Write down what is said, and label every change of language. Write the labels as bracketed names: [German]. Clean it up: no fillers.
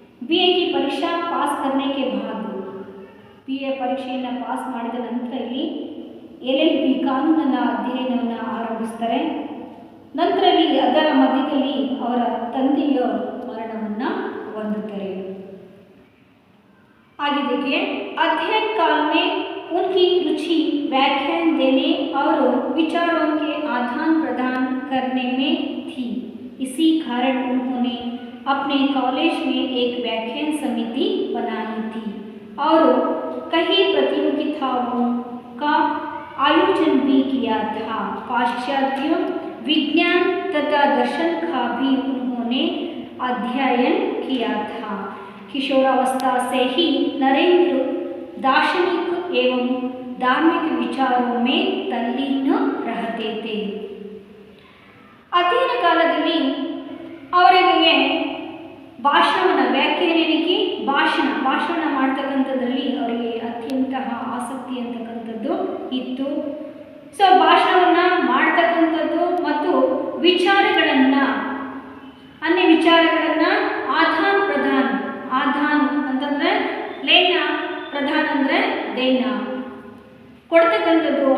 [Hindi] BA की परीक्षा पास करने के बाद [Kannada] BA ಪರೀಕ್ಷೆಯನ್ನು ಪಾಸ್ ಮಾಡಿದ ನಂತರ ಇಲ್ಲಿ LLB ಕಾನೂನನ್ನು ಅಧ್ಯಯನವನ್ನು ಆರಂಭಿಸ್ತಾರೆ. ನಂತರ ಇಲ್ಲಿ ಅದರ ಮಧ್ಯದಲ್ಲಿ ಅವರ ತಂದೆಯ ಮರಣವನ್ನು ಹೊಂದುತ್ತಾರೆ. [Hindi] आगे देखिए, अध्ययन काल में उनकी रुचि व्याख्यान देने और विचारों के आदान प्रदान करने में थी. इसी कारण उन्होंने अपने कॉलेज में एक व्याख्यान समिति बनाई थी और कई प्रतियोगिताओं का आयोजन भी किया था. पाश्चात्य विज्ञान तथा दर्शन का भी उन्होंने अध्ययन किया था. किशोरावस्था से ही नरेंद्र दार्शनिक एवं धार्मिक विचारों में तल्लीन रहते थे. [Kannada] ಅಧ್ಯಯನ ಕಾಲದಲ್ಲಿ ಅವರಿಗೆ ಭಾಷಣವನ್ನು ವ್ಯಾಖ್ಯಾನಿಕೆ ಭಾಷಣ ಮಾಡ್ತಕ್ಕಂಥದ್ರಲ್ಲಿ ಅವರಿಗೆ ಅತ್ಯಂತ ಆಸಕ್ತಿ ಅಂತಕ್ಕಂಥದ್ದು ಇತ್ತು. ಸೊ ಭಾಷಣವನ್ನು ಮಾಡ್ತಕ್ಕಂಥದ್ದು ಮತ್ತು ವಿಚಾರಗಳನ್ನು ಅನ್ಯ ವಿಚಾರಗಳನ್ನು ಆದಾನ್ ಪ್ರದಾನ್ ಅಂತಂದರೆ ಲೇನ, ಪ್ರಧಾನ ಅಂದರೆ ದೇನ ಕೊಡ್ತಕ್ಕಂಥದ್ದು.